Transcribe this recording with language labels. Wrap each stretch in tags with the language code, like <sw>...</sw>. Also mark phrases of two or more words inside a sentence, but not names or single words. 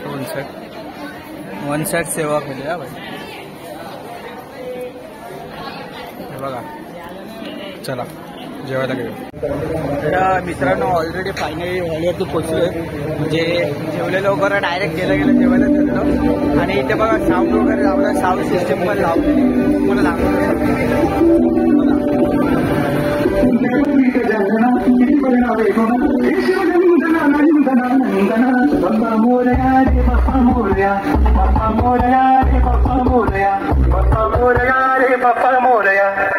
<en>one side</en> <mr>सेवा केली हा भाई. हे बघा, चला जेवायला गेलो. तर मित्रांनो,</mr> <en>already finally</en> <mr>हॉलवरती पोहोचलोय. म्हणजे जेवलेलं वगैरे डायरेक्ट गेलं जेवायला ठरलो. आणि इथे बघा साऊंड वगैरे लावलं,</mr> <en>sound system</en> <mr>पण लावली. मला लागलं बाप्पा मोरया, बाप्पा मोरया, बाप्पा मोरया, बाप्पा मोरया, बाप्पा मोरया, बाप्पा मोरया.</mr>